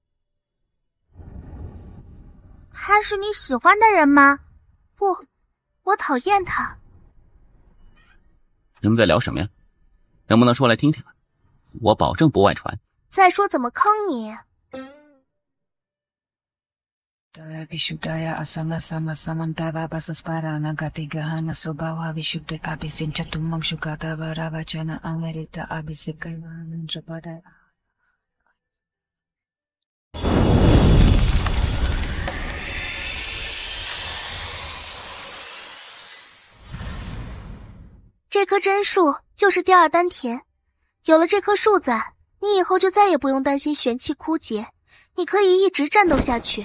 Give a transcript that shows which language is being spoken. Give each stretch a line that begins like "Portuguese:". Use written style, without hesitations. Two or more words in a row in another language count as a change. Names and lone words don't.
Chinese: 他是你喜欢的人吗？不，我讨厌他。你们在聊什么呀？能不能说来听听？我保证不外传。再说怎么坑你？
Sanskrit: दय विशुद्धय असम सम समन्तव भासस्फरण गतिगहन स्वभाव विशुद्ध अभिषिञ्च तुमाङ् शुकतव रवचन अमेरित अभिषिकैवन् जपदय.
Chinese: 这棵真树就是第二丹田，有了这棵树在，你以后就再也不用担心元气枯竭，你可以一直战斗下去。